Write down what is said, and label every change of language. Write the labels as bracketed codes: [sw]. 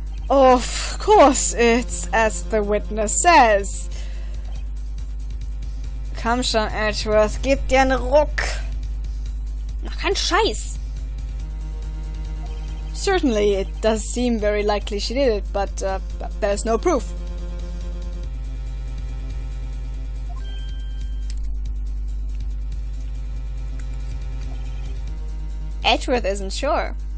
[en] Of course, it's as the witness says. [de] Komm schon, Edgeworth, gib dir einen Ruck. Na, kein Scheiß. [en] Certainly, it does seem very likely she did it, but there's no proof. Edgeworth isn't sure.